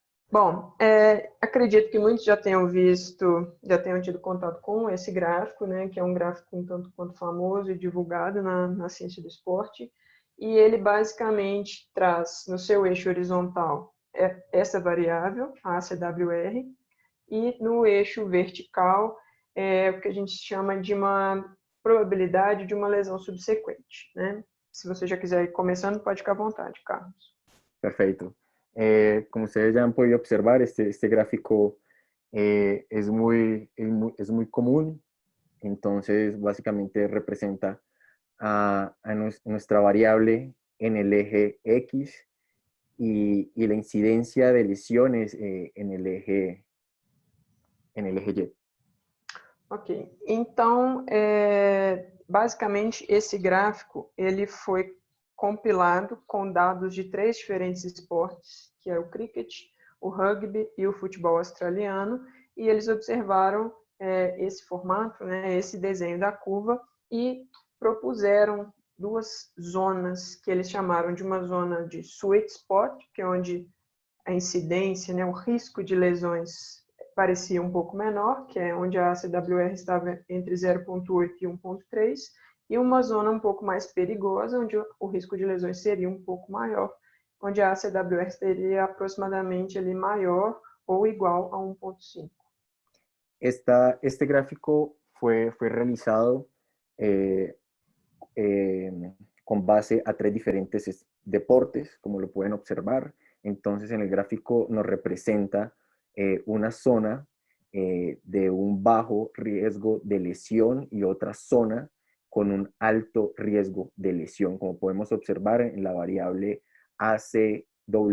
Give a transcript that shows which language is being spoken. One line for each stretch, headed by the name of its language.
Portuguese: Bom, acredito que muitos já tenham tido contato com esse gráfico, né, que é um gráfico um tanto quanto famoso e divulgado na ciência do esporte, e ele basicamente traz no seu eixo horizontal essa variável, a ACWR, e no eixo vertical o que a gente chama de uma probabilidade de uma lesão subsequente, né? Se você já quiser ir começando, pode ficar à vontade, Carlos.
Spanish: Perfecto. Como ustedes ya han podido observar, este gráfico es muy común, entonces básicamente representa a nuestra variable en el eje X y la incidencia de lesiones en el eje Y.
Portuguese: Ok, então, basicamente, esse gráfico ele foi compilado com dados de 3 diferentes esportes, que é o cricket, o rugby e o futebol australiano, e eles observaram esse formato, né, esse desenho da curva, e propuseram 2 zonas que eles chamaram de uma zona de sweet spot, que é onde a incidência, né, o risco de lesões parecia um pouco menor, que é onde a ACWR estava entre 0,8 e 1,3, e uma zona um pouco mais perigosa, onde o risco de lesões seria um pouco maior, onde a ACWR seria aproximadamente ali maior ou igual a 1,5.
Spanish: Este gráfico fue realizado eh, con base a 3 diferentes deportes, como lo pueden observar. Entonces, en el gráfico nos representa una zona de un bajo riesgo de lesión y otra zona con un alto riesgo de lesión, como podemos observar en la variable ACWR.